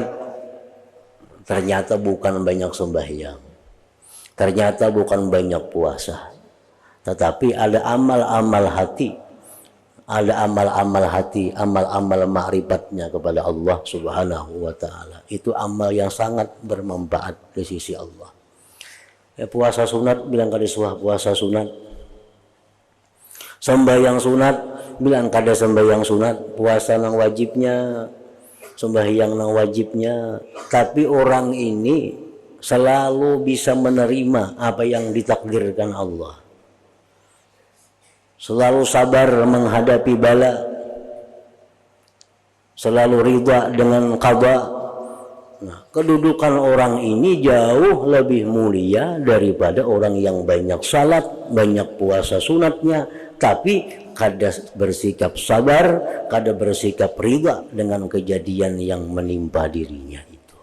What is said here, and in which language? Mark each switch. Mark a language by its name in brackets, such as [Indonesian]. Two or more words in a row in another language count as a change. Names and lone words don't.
[Indonesian] Ternyata bukan banyak sembahyang, ternyata bukan banyak puasa, tetapi ada amal-amal hati, ada amal-amal hati, amal-amal ma'rifatnya kepada Allah [Arabic] سبحانه وتعالى. [Indonesian] Itu amal yang sangat bermanfaat di sisi Allah. Ya, [Banjar] puasa sunat bilang kada suah puasa sunat. Sembahyang sunat bilang kada sembahyang sunat. Puasa nang wajibnya, sembahyang nang wajibnya. [Indonesian] Tapi orang ini selalu bisa menerima apa yang ditakdirkan Allah. Selalu sabar menghadapi bala, selalu ridha dengan qada. Nah, kedudukan orang ini jauh lebih mulia daripada orang yang banyak salat, banyak puasa sunatnya, tapi kada bersikap sabar, kada bersikap ridha dengan kejadian yang menimpa dirinya itu.